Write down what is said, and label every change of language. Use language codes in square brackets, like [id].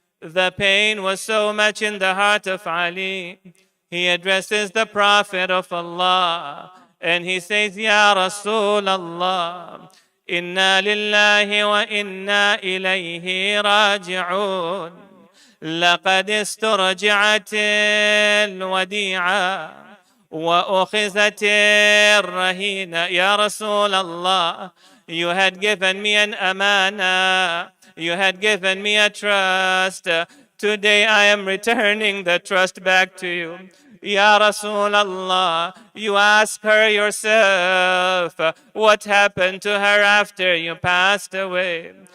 [en] The pain was so much in the heart of Ali. He addresses the Prophet of Allah and he says, Ya Rasul Allah, Inna lillahi wa inna ilayhi raji'un. [ar] لقد استرجعت الوديعة وأخذت الرهينة. [en] Ya Rasul Allah, you had given me an amana. You had given me a trust. Today I am returning the trust back to you. Ya Rasulullah, you ask her yourself what happened to her after you passed away.